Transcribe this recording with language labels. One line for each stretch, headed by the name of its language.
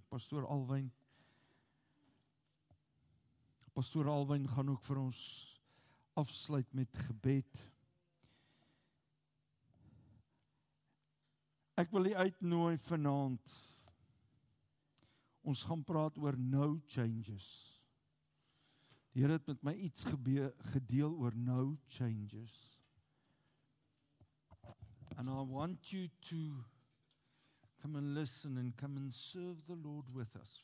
Afrikaans: Pastoor Alwyn gaan ook vir ons afsluit met gebed. Ek wil u uitnooi vanaand. Ons gaan praat oor
English: no changes.
Afrikaans: Die Here het met my iets gedeel oor
English: no changes. And I want you to come and listen and come and serve the Lord with us.